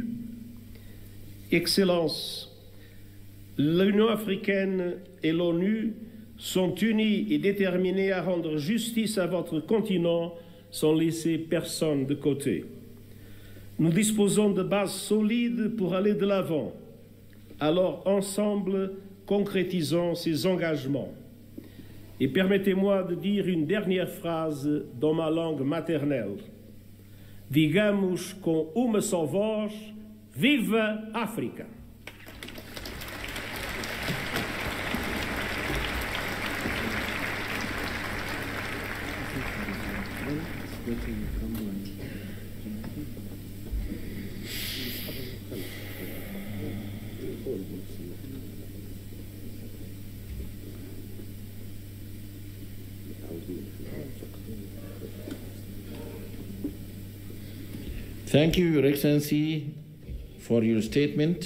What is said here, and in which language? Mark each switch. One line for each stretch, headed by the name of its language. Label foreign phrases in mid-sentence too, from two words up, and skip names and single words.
French: Excellences, l'Union africaine et l'ONU sont unis et déterminés à rendre justice à votre continent sans laisser personne de côté. Nous disposons de bases solides pour aller de l'avant. Alors ensemble, concrétisons ces engagements. Et permettez-moi de dire une dernière phrase dans ma langue maternelle.
Portuguese: Digamos com uma só voz, viva África!
English: Thank you, Your Excellency, for your statement.